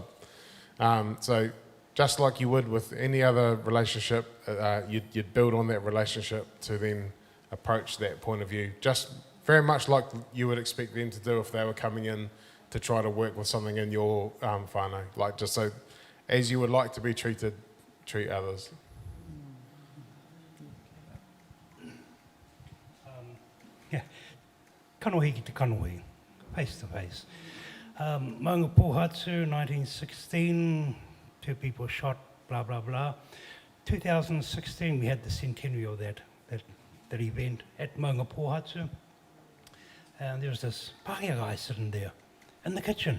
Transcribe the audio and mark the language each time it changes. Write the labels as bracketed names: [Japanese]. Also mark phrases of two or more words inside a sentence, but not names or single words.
[English] So just like you would with any other relationship, you'd build on that relationship to then approach that point of view. Just very much like you would expect them to do if they were coming in to try to work with something in your whānau. Like just so, as you would like to be treated, treat others. [Māori] Kanohi ki te kanohi, [English] face to face. Maunga Pōhatu, 1916, 2 people shot, blah, blah, blah. 2016, we had the centenary of that event at Maunga Pōhatu. And there was this pākehā guy sitting there in the kitchen.